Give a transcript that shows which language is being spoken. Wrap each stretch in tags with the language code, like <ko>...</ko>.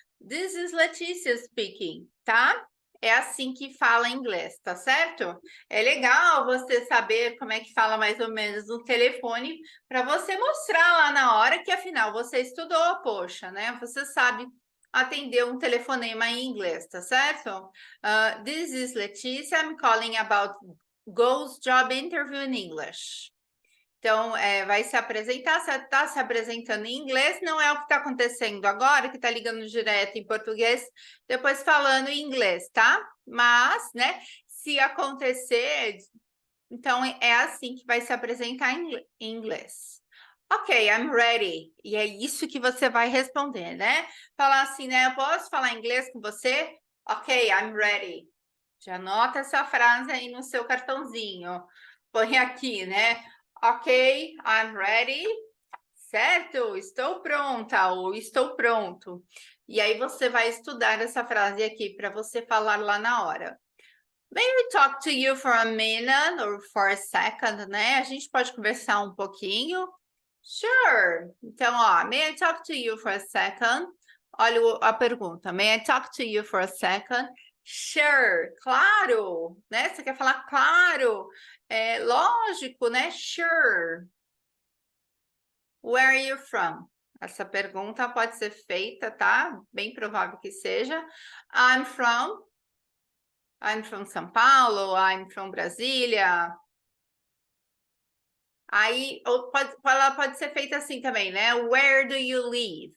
<en>This is Letícia speaking,</en> <pt>tá? É assim que fala em inglês, tá certo? É legal você saber como é que fala mais ou menos no telefone para você mostrar lá na hora que afinal você estudou, poxa, né? Você sabe atender um telefonema em inglês, tá certo?</pt> <en>This is Letícia, I'm calling about Go's job interview in English.</en> <pt>Então, vai se apresentar, você está se apresentando em inglês, não é o que está acontecendo agora, que está ligando direto em português, depois falando em inglês, tá? Mas, né, se acontecer, então é assim que vai se apresentar em inglês.</pt> <en>Ok, I'm ready.</en> <pt>E é isso que você vai responder, né? Falar assim, né? Eu posso falar inglês com você?</pt> <en>Ok, I'm ready.</en> <pt>Já anota essa frase aí no seu cartãozinho. Põe aqui, né?</pt> <en>Ok, I'm ready.</en> <pt>Certo? Estou pronta ou estou pronto. E aí você vai estudar essa frase aqui para você falar lá na hora.</pt> <en>May I talk to you for a minute or for a second,</en> <pt>né? A gente pode conversar um pouquinho.</pt> <en>Sure.</en> <pt>Então, ó,</pt> <en>may I talk to you for a second?</en> <pt>Olha a pergunta.</pt> <en>May I talk to you for a second? Sure.</en> <pt>Claro, né? Você quer falar claro? É lógico, né?</pt> <en>Sure. Where are you from?</en> <pt>Essa pergunta pode ser feita, tá? Bem provável que seja.</pt> <en>I'm from São Paulo, I'm from Brasília.</en> <pt>Aí ela pode ser feita assim também, né?</pt> <en>Where do you live?</en>